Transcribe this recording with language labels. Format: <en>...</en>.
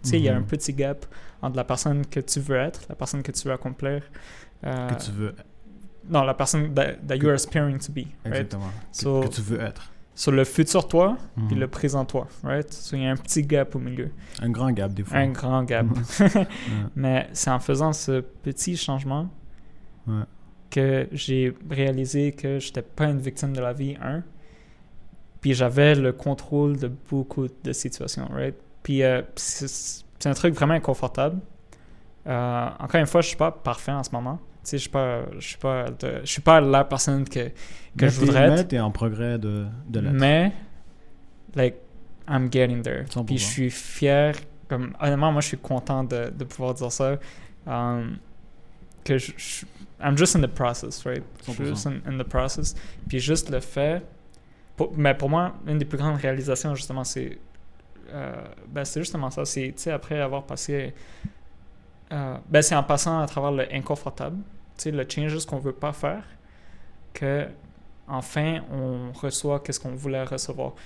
<fr>Tu sais, il y a un petit gap entre la personne que tu veux être, la personne que tu veux accomplir. Que tu veux... Non, la personne</fr> <en>that you are aspiring to be, right?</en> <fr>Exactement.</fr> <en>So,</en> <fr>que tu veux être. Sur le futur toi, puis le présent toi, right? So, il y a un petit gap au milieu. Un grand gap, des fois. Un grand gap. Mais c'est en faisant ce petit changement que j'ai réalisé que j'étais pas une victime de la vie, puis j'avais le contrôle de beaucoup de situations, right? Puis c'est un truc vraiment inconfortable. Encore une fois, je suis pas parfait en ce moment. Tu sais, je suis pas la personne que je voudrais être. Mais t'es en progrès de l'être. Mais,</fr> <en>like, I'm getting there. 100%.</en> <fr>Puis je suis fier. Comme, honnêtement, moi, je suis content de pouvoir dire ça. Que</fr> <en>I'm just in the process, right? 100%.</en> <fr>Je suis juste</fr> <en>in the process.</en> <fr>Puis juste le fait... Mais pour moi, une des plus grandes réalisations, justement, c'est justement ça. C'est, tu sais, après avoir passé... c'est en passant à travers le inconfortable, tu sais, le changes qu'on veut pas faire, que enfin on reçoit qu'est-ce qu'on voulait recevoir.</fr>